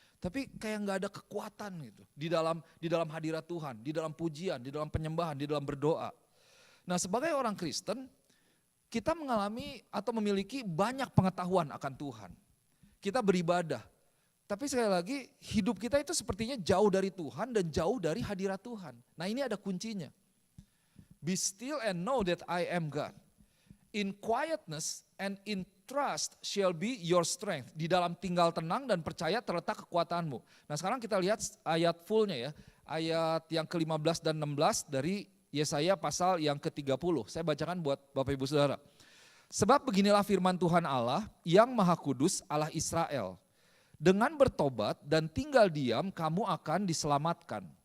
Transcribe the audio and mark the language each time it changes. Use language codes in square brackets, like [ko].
[id] Tapi kayak nggak ada kekuatan gitu di dalam hadirat Tuhan, di dalam pujian, di dalam penyembahan, di dalam berdoa. Nah sebagai orang Kristen, kita mengalami atau memiliki banyak pengetahuan akan Tuhan. Kita beribadah, tapi sekali lagi hidup kita itu sepertinya jauh dari Tuhan dan jauh dari hadirat Tuhan. Nah ini ada kuncinya. [en] Be still and know that I am God. In quietness and in trust shall be your strength. [id] Di dalam tinggal tenang dan percaya terletak kekuatanmu. Nah sekarang kita lihat ayat fullnya ya. Ayat yang ke-15 dan 16 dari Yesaya pasal yang ke-30. Saya bacakan buat Bapak Ibu Saudara. Sebab beginilah firman Tuhan Allah yang Maha Kudus, Allah Israel. Dengan bertobat dan tinggal diam kamu akan diselamatkan.